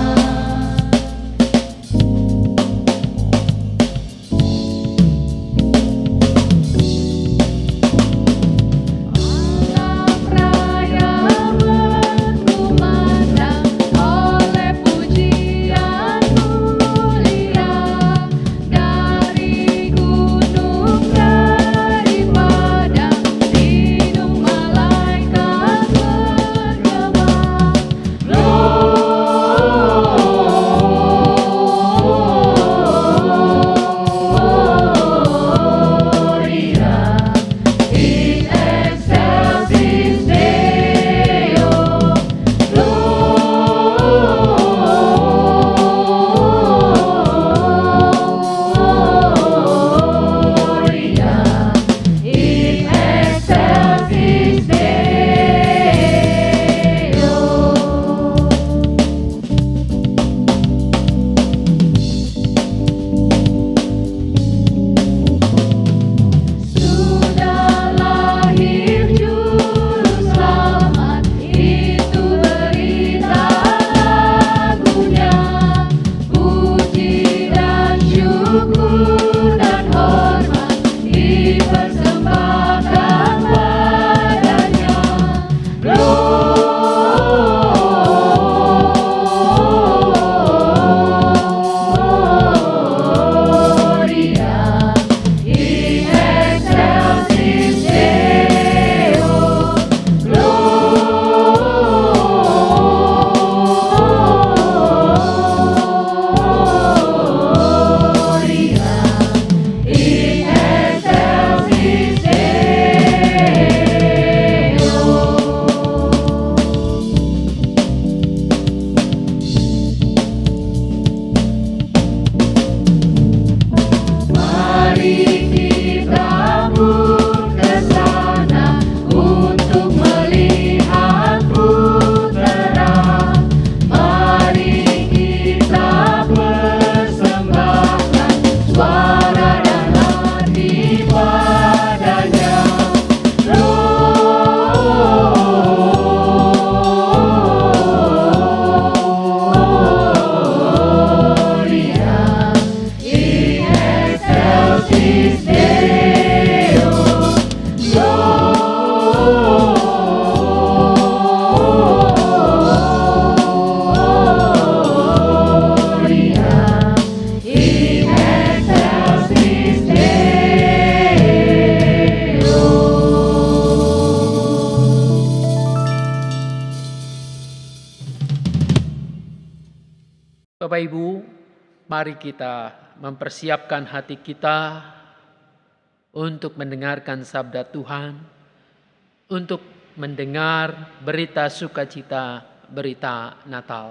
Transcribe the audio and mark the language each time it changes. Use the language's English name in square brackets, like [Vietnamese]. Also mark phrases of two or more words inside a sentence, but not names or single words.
[Indonesian] Alam raya berkumandang oleh pujian mulia, dari gunung, dari padang, hidung malaikat bergema. [Latin] Gloria in excelsis Deo. Gloria in excelsis Deo. [Indonesian] Sudah lahir juru selamat, itu berita lagunya. Puji dan syukur dan hormat dipersembahkan padanya. [Latin] Gloria in excelsis Deo. Gloria in excelsis Deo. [Indonesian] Mari kita pun ke sana untuk melihat Putera. Mari kita persembahkan suara dan hati padanya. [Latin] Gloria in excelsis Deo. Gloria in excelsis Deo. [Indonesian] Bapak Ibu, mari kita mempersiapkan hati kita untuk mendengarkan sabda Tuhan, untuk mendengar berita sukacita, berita Natal.